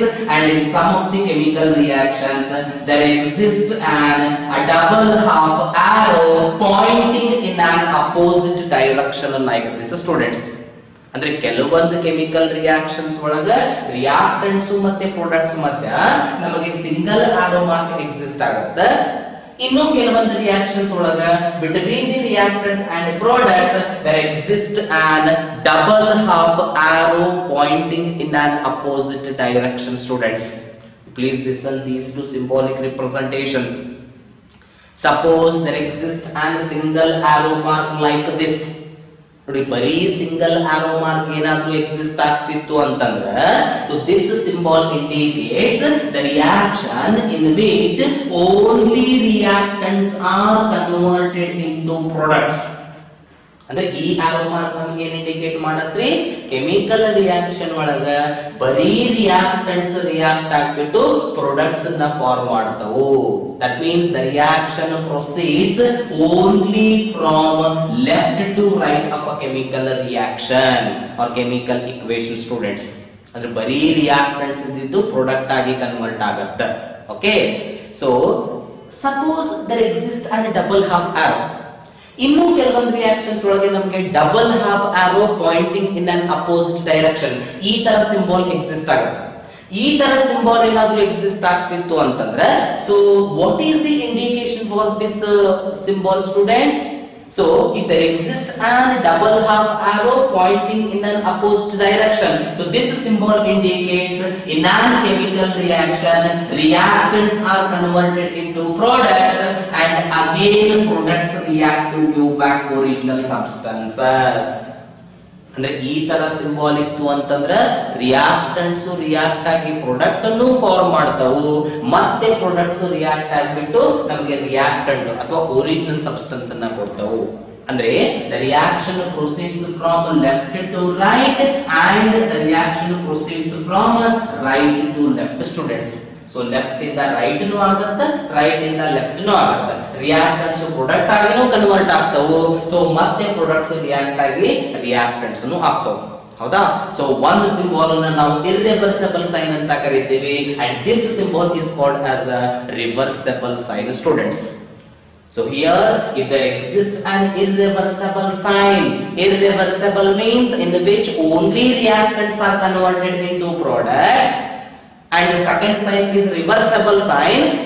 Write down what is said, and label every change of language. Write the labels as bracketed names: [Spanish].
[English] And in some of the chemical reactions there exists a double half arrow pointing in an opposite direction like this, students. [Kannada] ಅಂದ್ರೆ ಕೆಲವೊಂದು chemical reactions ಒಳಗ reactants ಮತ್ತೆ products ಮಧ್ಯ ನಮಗೆ single arrow mark exist ಆಗುತ್ತೆ. ಇನ್ನು ಕೆಲವೊಂದು reactions ಒಳಗ [English] Between the reactants and products there exist on double half arrow pointing in on opposite direction, students. Please listen these two symbolic representations. Suppose there exists a single arrow mark like this. [Kannada] ನೋಡಿ, ಬರೀ single arrow mark ಏನಾದ್ರೂ exist ಆಗ್ತಿತ್ತು ಅಂತಂದ್ರೆ, [English] So this symbol indicates the reaction in which only reactants are converted into products. [Kannada] ಅಂದ್ರೆ ಈ arrow mark ನಮಗೆ ಏನ್ indicate ಮಾಡತ್ರಿ, chemical reaction ಒಳಗ ಬರೀ ರಿಯಾಕ್ಟೆಂಟ್ಸ್ ರಿಯಾಕ್ಟ್ ಆಗ್ಬಿಟ್ಟು ಪ್ರಾಡಕ್ಟ್ಸ್ ಅನ್ನ ಫಾರ್ಮ್ ಮಾಡ್ತಾವು. [English] That means the reaction proceeds only from left to right of a chemical reaction or chemical equation, students. [Kannada] ಅಂದ್ರೆ ಬರೀ ರಿಯಾಕ್ಟೆಂಟ್ಸ್ ಇದ್ದು ಪ್ರಾಡಕ್ಟ್ ಆಗಿ ಕನ್ವರ್ಟ್ ಆಗುತ್ತೆ. [English] Okay, so suppose there exists a double half arrow. [Kannada] ಇನ್ನು ಕೆಲವೊಂದು reactions ಒಳಗೆ ನಮಗೆ [English] double half arrow pointing in an opposite direction, [Kannada] ಈ ತರ ಸಿಂಬಲ್ ಎಕ್ಸಿಸ್ಟ್ ಆಗುತ್ತೆ. ಈ ತರ ಸಿಂಬಲ್ ಏನಾದ್ರೂ ಎಕ್ಸಿಸ್ಟ್ ಆಗ್ತಿತ್ತು ಅಂತಂದ್ರೆ, [English] So what is the indication for this symbol, students? So if there exists a double half arrow pointing in an opposite direction, so this symbol indicates in a chemical reaction reactants are converted into products and again products react to give back original substances. [Kannada] ಅಂದ್ರೆ ಈ ತರ symbol ಇತ್ತು ಅಂತಂದ್ರೆ reactants react ಆಗಿ product ಅನ್ನು form ಮಾಡ್ತಾವು, ಮತ್ತೆ products react ಆಗಿಬಿಟ್ಟು ನಮಗೆ ರಿಯಾಕ್ಟೆಂಟ್ ಅಥವಾ ಒರಿಜಿನಲ್ ಸಬ್ಸ್ಟೆನ್ಸ್ ಅನ್ನ ಕೊಡ್ತಾವು. [English] ಅಂದ್ರೆ the reaction proceeds from left to right and the reaction proceeds from right to left, students. [Kannada] So left ಇಂದ ರೈಟ್ ನು ಆಗುತ್ತೆ, ರೈಟ್ ಇಂದ ಲೆಫ್ಟ್ ನು ಆಗುತ್ತೆ. ರಿಯಾಕ್ಟೆಂಟ್ಸ್ ಪ್ರಾಡಕ್ಟ್ ಆಗಿನೂ ಕನ್ವರ್ಟ್ ಆಗ್ತಾವು, ಸೊ ಮತ್ತೆ ಪ್ರಾಡಕ್ಟ್ಸ್ ರಿಯಾಕ್ಟ್ ಆಗಿ ರಿಯಾಕ್ಟೆಂಟ್ಸ್ ನು ಆಗ್ತಾವು. ಹೌದಾ? ಸೊ ಒಂದು ಸಿಂಬಾಲ್ ಅನ್ನು ನಾವು ಇರ್ರಿವರ್ಸಿಬಲ್ ಸೈನ್ ಅಂತ ಕರೀತೀವಿ, [English] and this symbol is called as a reversible sign, students. So here, if there exists an irreversible sign, irreversible means in which only reactants are converted into products, and the second sign is reversible sign.